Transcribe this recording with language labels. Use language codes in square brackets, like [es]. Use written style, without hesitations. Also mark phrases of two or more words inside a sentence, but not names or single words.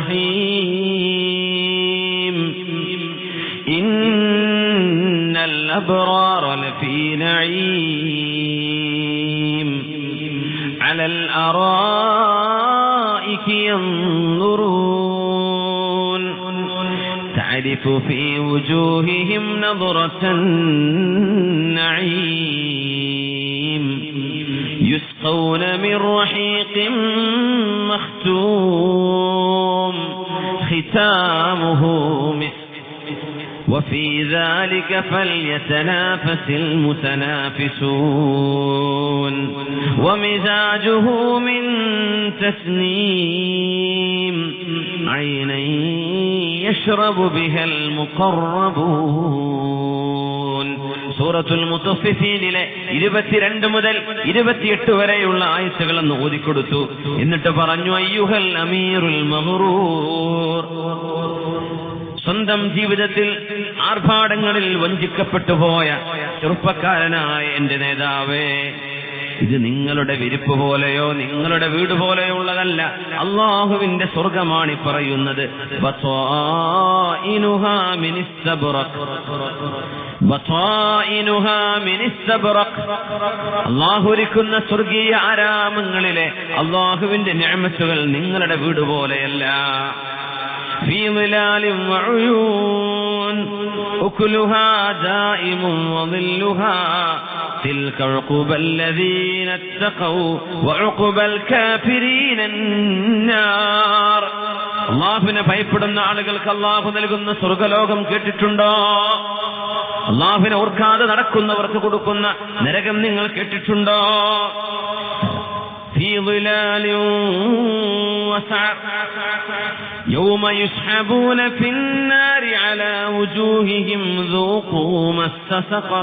[ar] رحيم إن الأبرار لفي نعيم على الأرائك യൻദുറൂൻ تعرف في وجوههم نظرة النعيم يسقون من رحيق مختوم ختامه مسك وفي ذلك فليتنافس المتنافسون ومزاجه من تسنيم عينا يشرب بها المقربون. [ml] സൂറത്തുൽ മുത്തഫിഫീനിലെ 22 മുതൽ 28 വരെയുള്ള ആയത്തുകളെന്ന് ഓതിക്കൊടുത്തു. എന്നിട്ട് പറഞ്ഞു, [ar] أيها الأمير المغرور, [ml] സ്വന്തം ജീവിതത്തിൽ ആർഭാടങ്ങളിൽ വഞ്ചിക്കപ്പെട്ടു പോയ ചെറുപ്പക്കാരനായ എന്റെ നേതാവേ, ഇത് നിങ്ങളുടെ വിരിപ്പ് പോലെയോ നിങ്ങളുടെ വീട് പോലെയോ ഉള്ളതല്ല. അല്ലാഹുവിന്റെ സ്വർഗമാണ് പറയുന്നത്. അല്ലാഹു ഒരുക്കുന്ന സ്വർഗീയ ആരാമങ്ങളിലെ അല്ലാഹുവിന്റെ നിഅമത്തുകൾ നിങ്ങളുടെ വീട് പോലെയല്ല. [ar] في ظلال وعيون أكلها دائم وظلها تلك عقبى الذين اتقوا وعقبى الكافرين النار. [ml] അല്ലാഹുവിനെ ഭയപ്പെടുന്ന ആളുകൾക്ക് അല്ലാഹു നൽകുന്ന സ്വർഗ്ഗലോകം കേട്ടിട്ടുണ്ടോ? അള്ളാഹുവിനെ ഓർക്കാതെ നടക്കുന്നവർക്ക് കൊടുക്കുന്ന നരകം നിങ്ങൾ കേട്ടിട്ടുണ്ടോ? [ar] في ضلال وسعر يوم يسحبون في النار على وجوههم ذوقوا مس سقر.